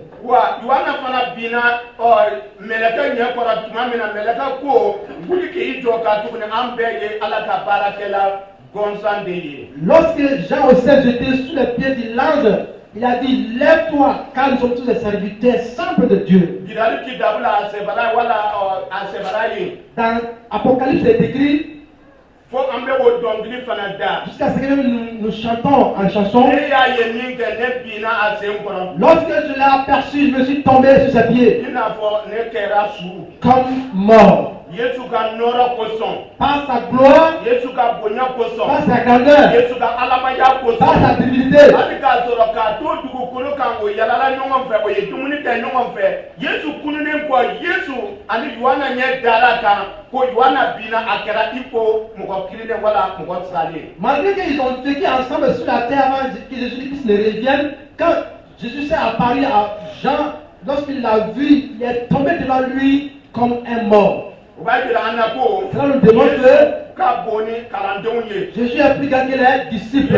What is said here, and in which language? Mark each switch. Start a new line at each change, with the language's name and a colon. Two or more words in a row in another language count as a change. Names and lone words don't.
French: Lorsque Jean au ciel était sous les pieds de l'ange, il a dit, lève-toi, car nous sommes tous les serviteurs simples de Dieu. Dans Apocalypse, c'est écrit,
Bambara: fo an bɛ o dɔnkili fana da.
French: Jusqu'à ce que nous chantons en chanson.
Bambara: Ne y'a ye min kɛ ne binna a sen kɔrɔ.
French: Lorsque je l'ai aperçu, je me suis tombé sur ses pieds.
Bambara: I n'a fɔ ne kɛra su.
French: Comme mort.
Bambara: Yesu ka nɔrɔ kosɔn.
French: Par sa gloire.
Bambara: Yesu ka bonya kosɔn.
French: Par sa grandeur.
Bambara: Yesu ka alamaya kosɔn.
French: Par sa divinité.
Bambara: Hali k'a sɔrɔ k'a to dugukolo kan o yalala ɲɔgɔn fɛ o ye dumuni kɛ ɲɔgɔn fɛ Yesu kununen kɔ Yesu ani Yohana ɲɛ dara kan ko Yohana binna a kɛra i ko mɔgɔ kirinnen wala mɔgɔ salen.
French: Malgré qu'ils ont vécu ensemble sur la terre avant que Jésus-Christ ne revienne, quand Jésus s'est apparu à Jean, lorsqu'il l'a vu, il est tombé devant lui comme un mort. Cela nous démontre que Jésus est plus grand que les disciples.